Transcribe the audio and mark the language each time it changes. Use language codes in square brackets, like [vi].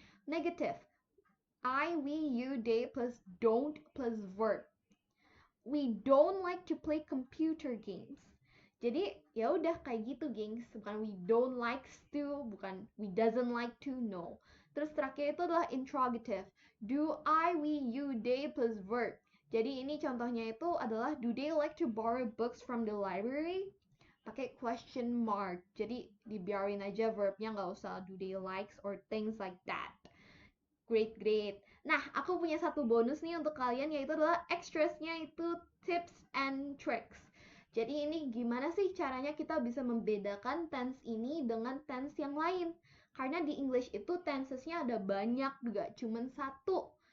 [en] Negative, I, we, you, they plus don't plus verb. We don't like to play computer games. [id] Jadi ya udah kayak gitu, gengs. Bukan [en] we don't likes to, [id] bukan [en] we doesn't like to, [id] no. Terus terakhir itu adalah interrogative. [en] Do I, we, you, they plus verb. [id] Jadi ini contohnya itu adalah [en] do they like to borrow books from the library? [id] Pakai question mark. Jadi dibiarin aja verbnya, nggak usah [en] do they likes or things like that. Great, great. [id] Nah, aku punya satu bonus nih untuk kalian, yaitu adalah extras-nya itu tips and tricks. Jadi ini gimana sih caranya kita bisa membedakan tense ini dengan tense yang lain? Karena di English itu tensesnya ada banyak, gak cuma satu.